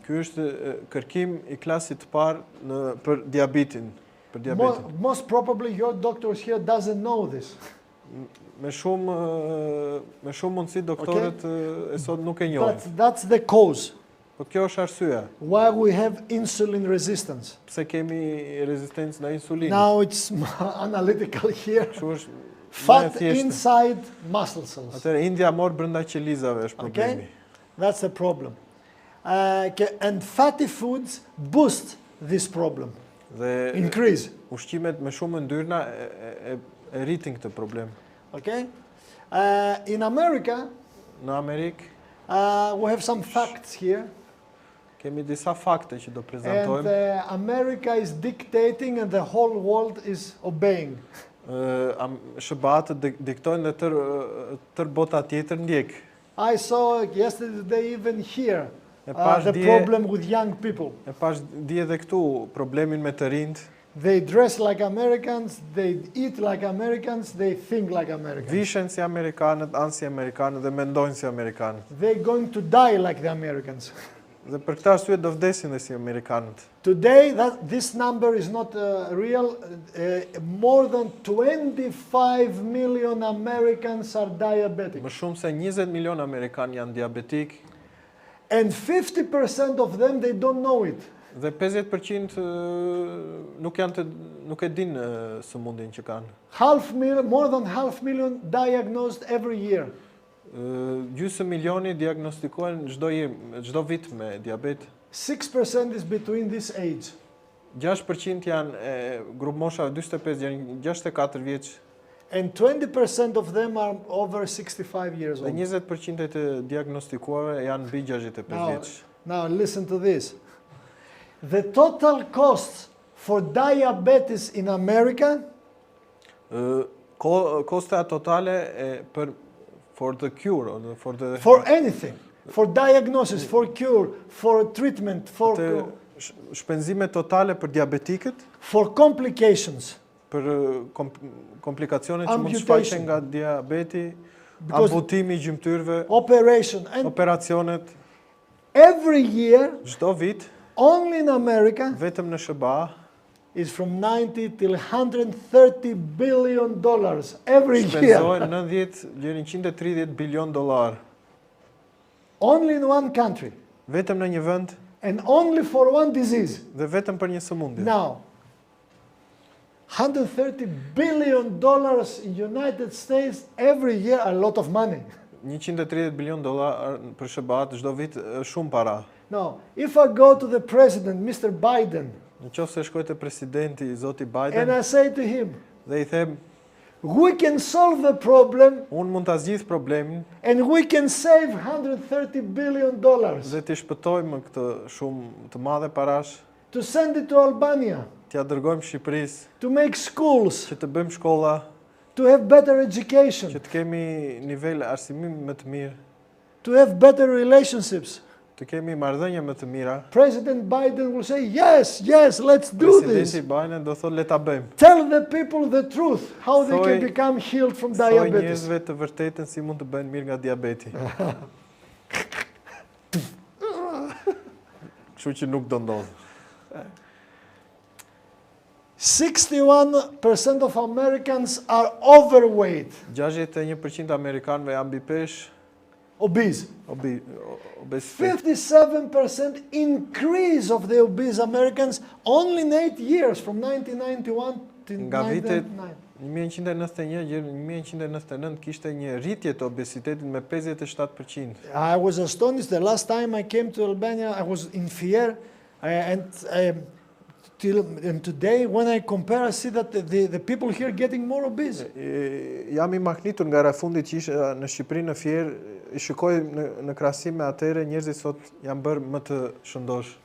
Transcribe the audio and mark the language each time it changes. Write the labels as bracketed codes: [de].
[sq] Ky është kërkim i klasit të parë për diabetin, për diabetin. [en] Most probably your doctor here doesn't know this. [sq] Me shumë mundësi doktorët e sot nuk e njohin. [en] That's the cause [sq] Po kjo është arsyeja. [en] why we have insulin resistance. [sq] Pse kemi rezistencë në insulinë? [en] Now it's analytical here. [sq] Kështu është [en] Fat [sq] thjeshtë. [en] inside muscle cells. [sq] Atëherë indja mor brenda qelizave është problemi. [en] Okay? That's the problem. And fatty foods boost this problem, [sq] Dhe [en] increase. [sq] ushqimet me shumë yndyrna e rritin këtë problem. [en] Okay? In America, [sq] Në Amerikë [en] we have some facts here. [sq] kemi disa fakte që do [en] And [sq] prezantojmë. [en] America is dictating and the whole world is obeying. [sq] SBA-t diktojnë dhe tër bota tjetër ndjek. [en] I saw yesterday even here [sq] E pash [en] the [sq] dje [en] problem with young people. [sq] e pash dje edhe këtu problemin me të rinjt. [en] They dress like Americans, they eat like Americans, they think like Americans. [sq] Vishen si amerikanët, anë si amerikanët dhe mendojnë si amerikanët. [en] They're going to die like the Americans. [sq] Dhe për këtë arsye do vdesin dhe si amerikanët. [en] Today, this number is not real. More than 25 million Americans are diabetic. [sq] Më shumë se 20 milion amerikanë janë diabetik [en] And 50% of them, they don't know it. [sq] dhe 50% nuk e dinë sëmundjen që kanë. [en] More than 500,000 diagnosed every year. [sq] Gjysmë milioni diagnostikohen çdo vit me diabet. [en] 6% is between this age. [sq] 6% janë grup mosha 45 deri në 64 vjeç [en] And 20% of them are over 65 years [sq] dhe [en] old. [sq] 20% e të diagnostikuarve janë mbi 65 vjeç. [en] Now listen to this. The total costs for diabetes in America [sq] Kosta totale [en] for the cure or for anything, for diagnosis, for cure, for treatment, for [sq] shpenzime totale për diabetikët, [en] for complications. [sq] për komplikacionet që mund të shfaqen nga diabeti, amputimi i gjymtyrëve, operacionet. [en] Every year, [sq] çdo vit, [en] only in America, [sq] vetëm në SBA, [en] is from 90 till 130 billion dollars every year. [sq] Shpenzohen 90 deri në 130 bilion dollar. [en] Only in one country. [sq] Vetëm në një vend. [en] And only for one disease. [sq] Dhe vetëm për një sëmundje. [en] Now, 130 billion dollars in United States every year, a lot of money. [sq] 130 bilion dollar për SBA çdo vit është shumë para. [en] Now, if I go to the president, Mr. Biden, [sq] Nëse shkoj te presidenti zoti Biden, [en] and I say to him, [sq] dhe I them, [en] we can solve the problem, [sq] unë mund ta zgjidh problemin, [en] and we can save 130 billion dollars. [sq] Dhe t'i shpëtojmë këtë shumë të madhe parash, [en] to send it to Albania, [sq] t'ja dërgojmë Shqipërisë, [en] to make schools, [sq] që të bëjmë shkolla, [en] to have better education, [sq] që të kemi nivel arsimimi më të mirë, [en] to have better relationships. [sq] Të kemi marrëdhënie më të mira. [en] President Biden will say, yes, yes, let's do this. [sq] Presidenti Biden do thotë le ta bëjmë. [en] Tell the people the truth, how they can become healed from diabetes. [sq] Thoj njerëzve të vërtetën si mund të bëhen mirë nga diabeti. Kështu që nuk do ndodh. [en] 61% of Americans are overweight. [sq] 61% amerikanëve janë mbi peshë. [en] Obese. Obesity. 57% increase of the obese Americans only in 8 years, from 1991 to 1999. [sq] 1991 deri në 1999 kishte një rritje të obesitetit me 57%. [en] I was astonished the last time I came to Albania. I was in fear, and today when I compare, I see that the people here getting more obese. [sq] Jam I mahnitur nga rafundit që isha në Shqipëri në Fier, I shikoj në krahasim me atëre njerëzit sot janë bërë më të shëndosh.